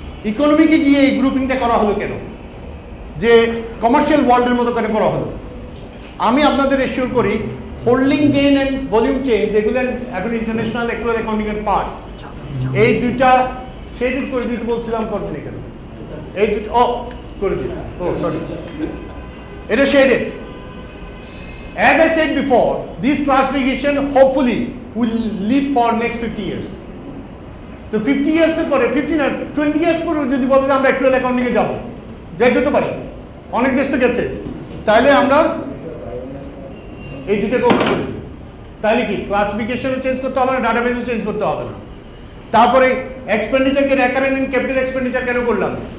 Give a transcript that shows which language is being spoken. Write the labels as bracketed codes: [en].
[bn] ইকোনমিকে গিয়ে এই গ্রুপিংটা করা হলো কেন? যে কমার্শিয়াল ওয়ার্ল্ডের মতো কেন করা হলো? আমি আপনাদের এশিওর করি holding gain and volume change এগুলো এখন ইন্টারন্যাশনাল অ্যাক্রুয়াল অ্যাকাউন্টিং এর পার্ট। এই দুইটা শেডিউল করে দিতে বলছিলাম, করবেন এখানে এই দুটো করে দিন। ও সরি, এটা shaded. [en] As I said before, this classification hopefully will live for next 50 years. [bn] তো 50 years এর পরে 15 আর 20 years পরে যদি বলে যে আমরা অ্যাক্রুয়াল অ্যাকাউন্টিং এ যাব, যেতে পারি, অনেক দেশ তো গেছে, তাহলে আমরা এই দুটো কপি করি। তাহলে কি ক্লাসিফিকেশনও চেঞ্জ করতে হবে না, ডাটাবেসও চেঞ্জ করতে হবে না। তারপরে এক্সপেন্ডিচারকে রেকারেন্ট এন্ড ক্যাপিটাল এক্সপেন্ডিচার কেন করলাম?